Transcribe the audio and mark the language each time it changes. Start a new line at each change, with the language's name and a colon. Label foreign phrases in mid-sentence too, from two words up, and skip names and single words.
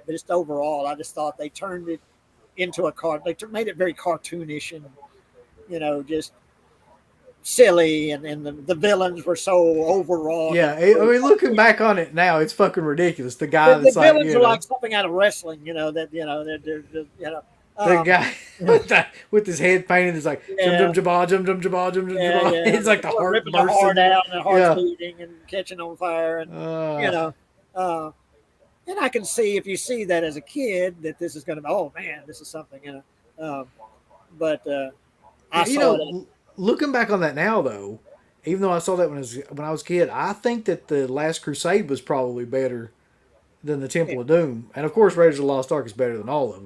English: But just overall, I just thought they turned it into a made it very cartoonish and just silly, and the villains were so overwrought. yeah. I mean, looking back on it now, it's fucking ridiculous. The guy The that's like, villains are like something out of wrestling. They're the guy with his head painted is like jum jum jabah jum jum jabah jum jum jabah. It's like the heart ripping the heart bursting. out and the heart Yeah. beating and catching on fire, and uh, and I can see if you see that as a kid that this is going to be, oh man, this is something, but I saw that. Looking back on that now though, even though I saw that when I was a kid, I think that the Last Crusade was probably better than the Temple of Doom, and of course Raiders of the Lost Ark is better than all of them.